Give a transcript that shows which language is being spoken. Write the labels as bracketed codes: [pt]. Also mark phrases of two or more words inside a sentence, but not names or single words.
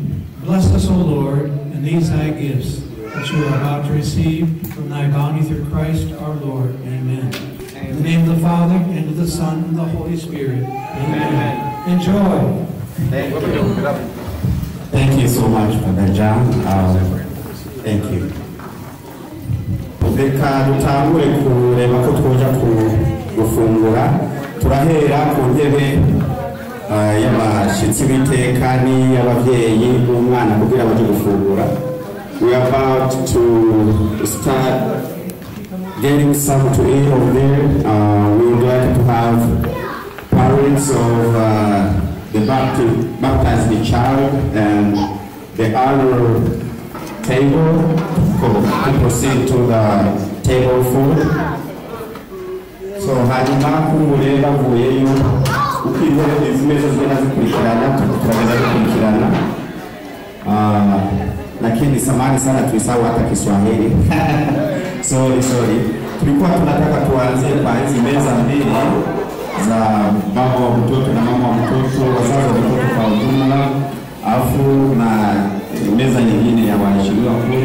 [en] Bless us, O Lord, and these thy gifts, which we are about to receive from thy bounty through Christ our Lord. Amen. In the name of the Father, and of the Son, and the Holy Spirit. Amen. Enjoy. Thank you so much, Father John. Thank you. [rn] Reka dutangure kureba ko twoja gufungura. Turahera ku ntebe y'abashitsi b'iteka y'abavyeyi b'umwana kugira baje gufungura. [en] We are about to start getting some to eat over there. We would like to have parents of the baptized child and the honor table to proceed to the table food. [rn] So hanyuma kumureba vuyeyo ukintebe izimeza zigenda zikurikirana tukagenda zikurikirana. [sw] Lakini samahani sana tuisahau hata Kiswahili. [en] Sorry. [sw] Tulikuwa tunataka tuanzie kwa hizi meza mbili za baba wa mtoto na mama wa mtoto, wazazi wa mtoto kwa ujumla, afu na meza nyingine ya waheshimiwa kule.